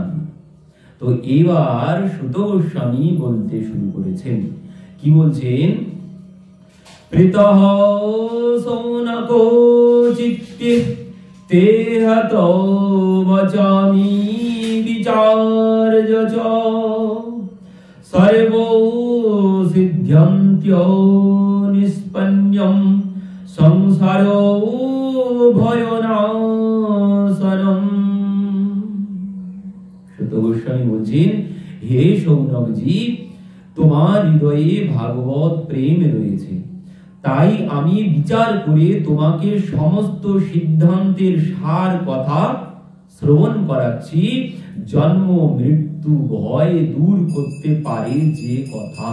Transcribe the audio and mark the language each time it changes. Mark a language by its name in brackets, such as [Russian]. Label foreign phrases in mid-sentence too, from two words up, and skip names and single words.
[Bangla] তো এবার সুত গোস্বামী বলতে শুরু করেছেন। কি বলছেন? [Sanskrit] প্রীতঃ সৌনকো চিত্তে তে হত বচামি বিচার্য চ সর্বো সিদ্ধ্যন্ত্য নিষ্পন্যম সংসারো ভয়নাশনম। [Bangla] সুত গোস্বামী বলছেন, হে সৌনকজি, তোমার হৃদয়ে ভাগবত প্রেম রয়েছে, তাই আমি বিচার করে তোমাকে সমস্ত সিদ্ধান্তের সার কথা শ্রবণ করাচ্ছি। জন্ম মৃত্যু ভয় দূর করতে পারে যে কথা।